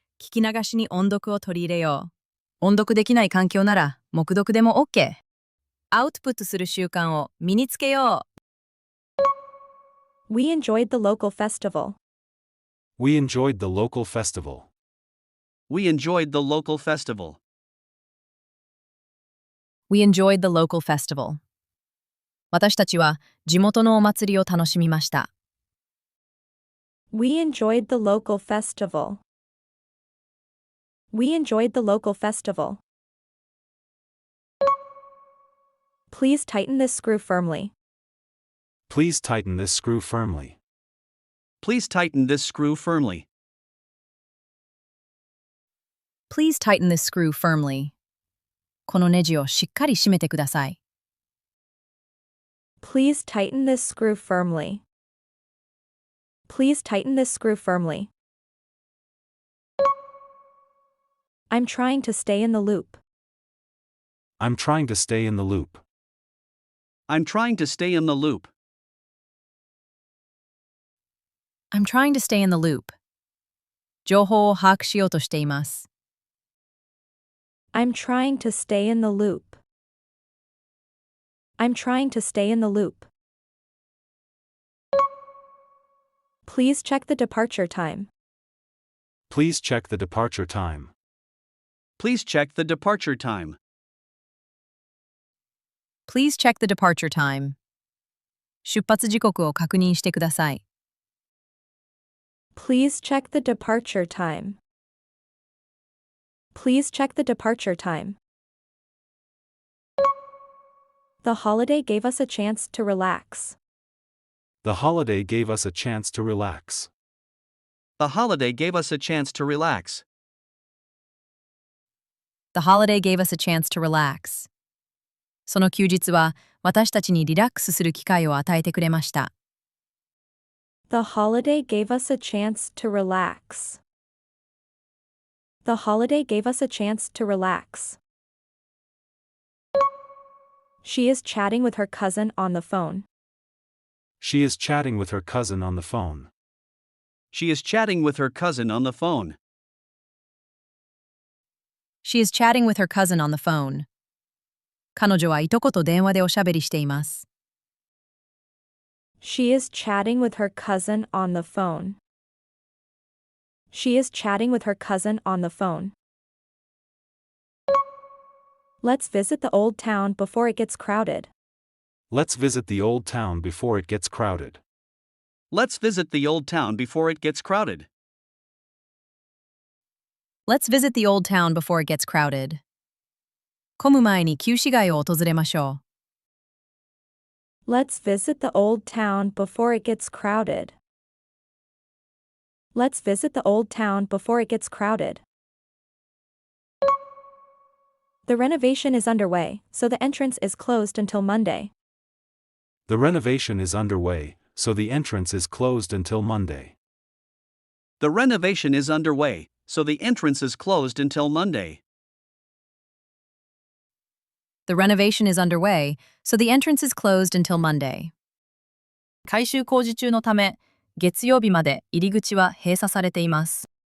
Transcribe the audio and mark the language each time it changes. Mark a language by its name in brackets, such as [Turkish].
[Japanese] 聞き流しに音読を取り入れよう。音読できない環境なら、黙読でも OK。アウトプットする習慣を身につけよ [English] We enjoyed the local festival. We enjoyed the local festival. We enjoyed the local festival. We enjoyed the local festival. [Japanese] 私たちは地元のお祭りを楽しみました。 [English] We enjoyed the local festival. We enjoyed the local festival. Please tighten this screw firmly. Please tighten this screw firmly. Please tighten this screw firmly. Please tighten this screw firmly. [Japanese] このネジをしっかり締めてください。 [English] Please tighten this screw firmly. Please tighten this screw firmly. I'm trying to stay in the loop. I'm trying to stay in the loop. I'm trying to stay in the loop. I'm trying to stay in the loop. [Japanese] 情報を把握しようとしています。 [English] I'm trying to stay in the loop. I'm trying to stay in the loop. Please check the departure time. Please check the departure time. Please check the departure time. Please check the departure time. [Japanese] 出発時刻を確認してください。 [English] Please check the departure time. Please check the departure time. The holiday gave us a chance to relax. The holiday gave us a chance to relax. The holiday gave us a chance to relax. The holiday gave us a chance to relax. [Japanese] その休日は私たちにリラックスする機会を与えてくれました。 [English] The holiday gave us a chance to relax. The holiday gave us a chance to relax. She is chatting with her cousin on the phone. She is chatting with her cousin on the phone. She is chatting with her cousin on the phone. She is chatting with her cousin on the phone. [Japanese] 彼女はいとこと電話でおしゃべりしています。 [English] She is chatting with her cousin on the phone. She is chatting with her cousin on the phone. Let's visit the old town before it gets crowded. Let's visit the old town before it gets crowded. Let's visit the old town before it gets crowded. Let's visit the old town before it gets crowded. [Japanese] 混む前に旧市街を訪れましょう。 [English] Let's visit the old town before it gets crowded. Let's visit the old town before it gets crowded. The renovation is underway, so the entrance is closed until Monday. The renovation is underway, so the entrance is closed until Monday. The renovation is underway, so the entrance is closed until Monday. The renovation is underway, so the entrance is closed until Monday. [Japanese] 改修工事中のため、月曜日まで入り口は閉鎖されています。